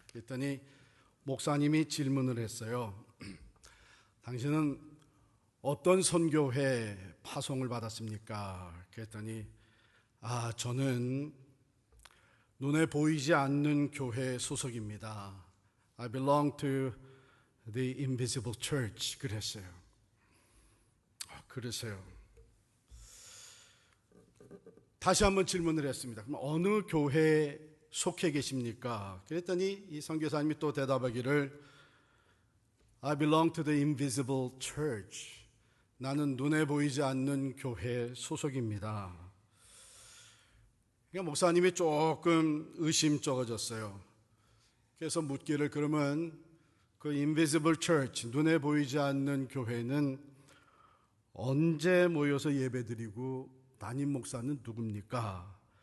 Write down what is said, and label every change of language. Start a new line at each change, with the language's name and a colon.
Korean: 그랬더니 목사님이 질문을 했어요. 당신은 어떤 선교회 파송을 받았습니까? 그랬더니 저는 눈에 보이지 않는 교회 소속입니다.
English: I belong to the invisible church.
Korean: 그랬어요. 그러세요. 다시 한번 질문을 했습니다. 그럼 어느 교회에 속해 계십니까? 그랬더니 이 선교사님이 또 대답하기를
English: I belong to the invisible church.
Korean: 나는 눈에 보이지 않는 교회 소속입니다. 그러니까 목사님이 조금 의심쩍어졌어요. 그래서 묻기를 그러면 그 invisible church, 눈에 보이지 않는 교회는 언제 모여서 예배드리고 담임 목사는 누굽니까?